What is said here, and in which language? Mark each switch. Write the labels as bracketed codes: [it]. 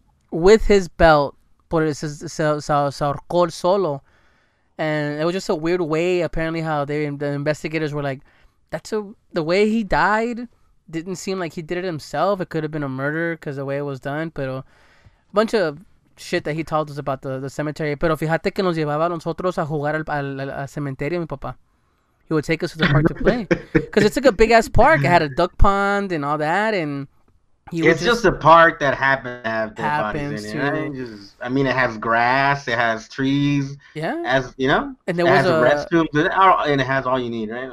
[en] with his belt, [es] por se ahorcó solo, [en] and it was just a weird way. Apparently, how the investigators were like, the way he died didn't seem like he did it himself. It could have been a murder because the way it was done, but a bunch of shit that he told us about the cemetery. [es] Pero fíjate que nos llevaba a nosotros a jugar al cementerio, mi papá. [en] He would take us to the park to play. Because it's like a big-ass park. It had a duck pond and all that, and it's just a park that happens to have dead bodies in it. Right? I mean, it has grass, it has trees. Yeah. As you know, and there was restrooms, and it has all you need, right?